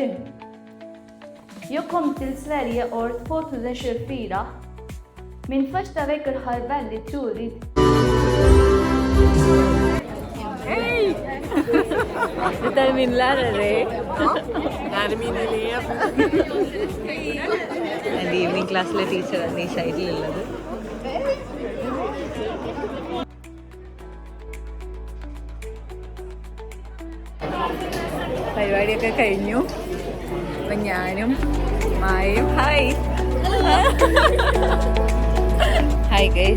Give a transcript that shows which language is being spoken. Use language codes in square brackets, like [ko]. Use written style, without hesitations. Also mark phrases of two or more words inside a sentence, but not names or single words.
[sv] Jag kom till Sverige år 2024. Min första vecka har väldigt roligt. Hej! Det är min lärare. Det är min elev. [ml] എൻ്റെ ഈവനിങ് ക്ലാസ്സിലെ ടീച്ചറാണ് ഈ സൈഡിലുള്ളത്. പരിപാടിയൊക്കെ കഴിഞ്ഞു. അപ്പം ഞാനും മായയും [en] hi hi guys.